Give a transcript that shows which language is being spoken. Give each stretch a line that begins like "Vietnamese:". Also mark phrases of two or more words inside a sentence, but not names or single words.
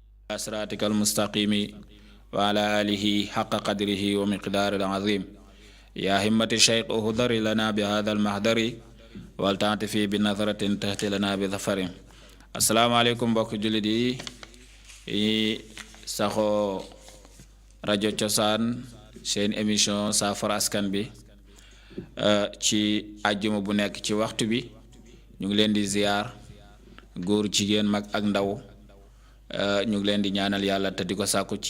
Arabic: صراطك المستقيم وعلى آله حق قدره ومقدار العظيم يا همة الشيخ اهدر لنا بهذا المحضر ولتعطفي بنظرة تهتي لنا بظفر السلام عليكم
Wolof: mbokk jullit yi saxo rajo cosaan seen émission saafara askan bi ci àjjuma bu nekk ci waxtu bi ñu ngi leen di ziar góor jigéen mag ak ndaw ñu ngi leen di ñaanal yàlla te di ko sàkku ci